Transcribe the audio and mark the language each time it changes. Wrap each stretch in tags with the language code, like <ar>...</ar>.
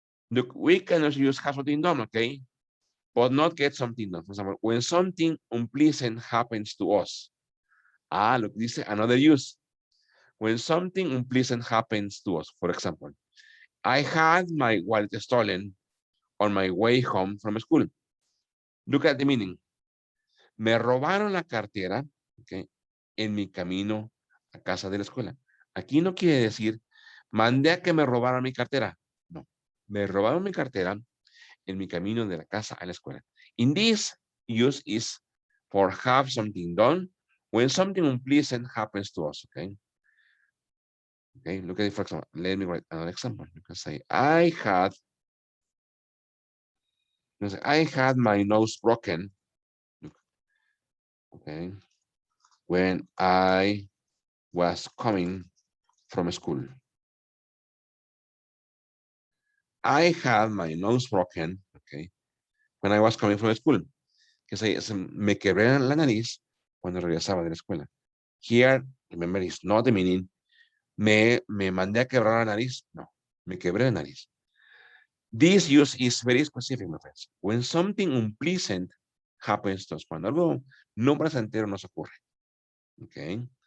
<en>Look, we can also use have something done, okay? But not get something done. For example, when something unpleasant happens to us. Look, this is another use. When something unpleasant happens to us, for example, I had my wallet stolen on my way home from school. Look at the meaning.</en> <es>Me robaron la cartera, okay, en mi camino a casa de la escuela. Aquí no quiere decir, mandé a que me robaran mi cartera. No, me robaron mi cartera en mi camino de la casa a la escuela.</es> <en>In this, use is for have something done when something unpleasant happens to us, okay? Okay, look at it, for example. Let me write another example. You can say, I had my nose broken, okay, when I was coming from school. I had my nose broken, okay, when I was coming from school.</en> <es>Que me quebré la nariz cuando regresaba de la escuela.</es> <en>Here, remember, it's not the meaning.</en> <es>Me mandé a quebrar la nariz. No, me quebré la nariz.</es> <en>This use is very specific, my friends. When something unpleasant happens to us,</en> <es>cuando algo no placentero nos ocurre.</es> <en>Okay.</en>